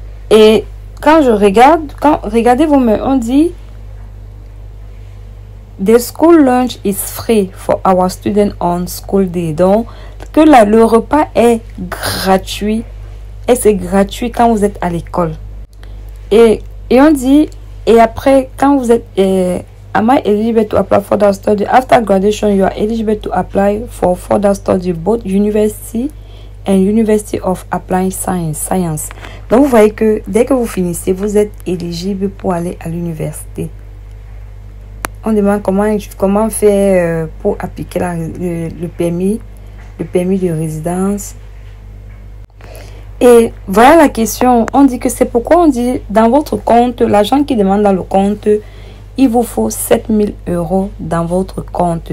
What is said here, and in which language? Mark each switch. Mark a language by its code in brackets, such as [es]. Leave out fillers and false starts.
[fr] Et quand je regarde, regardez vous-même, on dit [en] the school lunch is free for our students on school day. [fr] Donc, que le repas est gratuit. Et c'est gratuit quand vous êtes à l'école. Et on dit, et après, quand vous êtes, [en] am I eligible to apply for further study? After graduation, you are eligible to apply for further study, both university and University of Applied Science. [fr] Donc, vous voyez que dès que vous finissez, vous êtes éligible pour aller à l'université. On demande comment faire pour appliquer le permis de résidence. Et voilà la question. On dit que c'est pourquoi on dit dans votre compte, l'argent qui demande dans le compte, il vous faut 7000 € dans votre compte.